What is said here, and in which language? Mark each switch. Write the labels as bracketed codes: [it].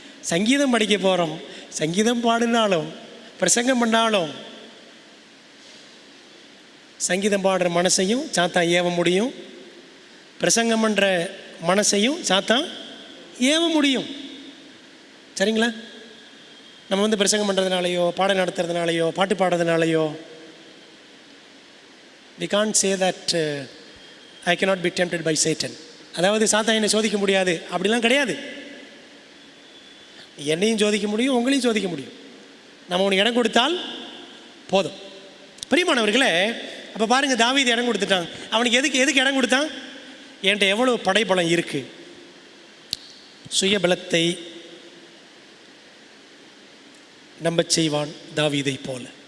[ta] சங்கீதம் படிக்க போகிறோம். சங்கீதம் பாடினாலும் பிரசங்கம் பண்ணாலும் சங்கீதம் பாடுற மனசையும் சாத்தான் ஏவ முடியும், பிரசங்கம் பண்ணுற மனசையும் சாத்தான் ஏவ முடியும். சரிங்களா? நம்ம பிரசங்கம் பண்ணுறதுனாலையோ பாடம் நடத்துறதுனாலையோ பாட்டு பாடுறதுனாலையோ [en] we can't say that I cannot be tempted by Satan. [ta] அதாவது சாத்தான் என்னை சோதிக்க முடியாது அப்படிலாம் கிடையாது. என்னையும் சோதிக்க முடியும், உங்களையும் சோதிக்க முடியும். நம்ம உனக்கு இடம் கொடுத்தால் போதும். பிரியமானவர்களே, அப்போ பாருங்கள், தாவீது இடம் கொடுத்துட்டான். அவனுக்கு எதுக்கு இடம் கொடுத்தான்? என்கிட்ட எவ்வளோ படைபலம் இருக்குது. சுயபலத்தை நம்ப செய்வான் தாவீதை போல.